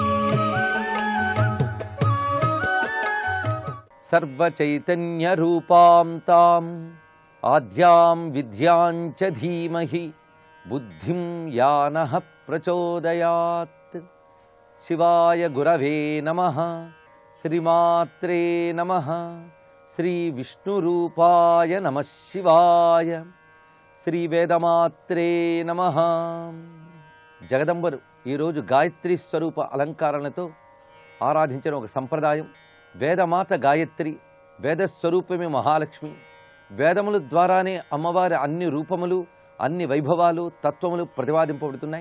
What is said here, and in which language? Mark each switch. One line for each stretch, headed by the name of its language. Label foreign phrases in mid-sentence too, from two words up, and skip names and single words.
Sanskrit: सर्वचैतन्यरूपां ताम् आद्यां विद्यां च धीमहि बुद्धिं या नः प्रचोदयात्. शिवाय गुरवे नमः. श्रीमात्रे नमः. श्री विष्णुरूपाय नमः शिवाय. श्री वेदमात्रे नमः.
Telugu: జగదంబరు ఈరోజు గాయత్రి స్వరూప అలంకారణలతో ఆరాధించిన ఒక సంప్రదాయం. వేదమాత గాయత్రి, వేదస్వరూపమే మహాలక్ష్మి. వేదముల ద్వారానే అమ్మవారి అన్ని రూపములు, అన్ని వైభవాలు, తత్వములు ప్రతిపాదింపబడుతున్నాయి.